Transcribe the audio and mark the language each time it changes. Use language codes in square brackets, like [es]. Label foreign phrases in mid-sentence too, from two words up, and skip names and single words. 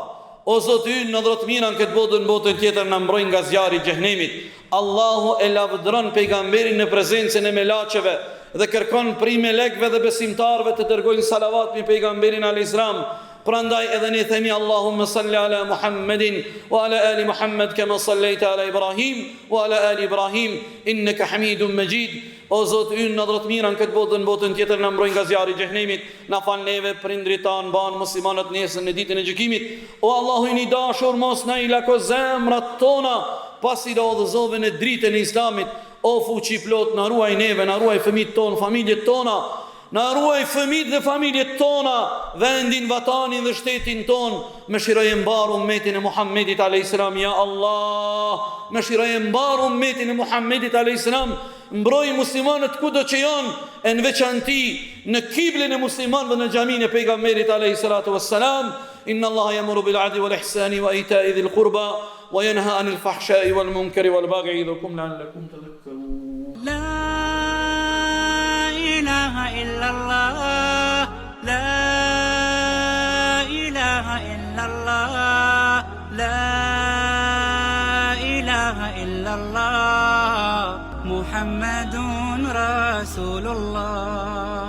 [sq] O Zoti ynë, në dhuratë mira në këtë botë, në botën tjetër na mbroj nga zjarri i xhenemit. Allahu e lavdëron pejgamberin në prezencën e melaçeve dhe kërkon prej melekëve dhe besimtarëve të dërgojnë salavat me pejgamberin [ar] عليه السلام. [sq] Prandaj edhe ne themi [ar] اللهم صل على محمد وعلى آل محمد كما صليت على إبراهيم وعلى آل إبراهيم إنك حميد مجيد. [sq] O Zot ynë, në dhuratë mira në këtë botë, në botën tjetër na mbroj nga zjarri i xhenemit, na fal neve, prindrit tan, ban muslimanët nesër në ditën e gjykimit. O Allahu i dashur, mos na i lako zemrat tona pasi do udhëzove në dritën e Islamit. O fuqi plot, na ruaj neve, na ruaj fëmijët ton, familjet tona, na ruaj fëmijët dhe familjet tona, vendin, vatanin dhe shtetin ton. Mëshiroje mbar ummetin e Muhammedit [ar] عليه السلام، يا الله. [sq] Mëshiroje mbar ummetin e Muhammedit [ar] عليه السلام. [sq] Mbroj muslimanët kudo që janë, e në veçanti në kiblën e muslimanëve në xhamin e pejgamberit [ar] عليه الصلاة والسلام. إن الله يأمر بالعدل والإحسان وإيتاء ذي القربى وينهى عن الفحشاء والمنكر والبغي يعظكم لعلكم تذكرون. لا إله إلا الله، لا إله إلا الله، لا إله إلا الله، محمد رسول الله.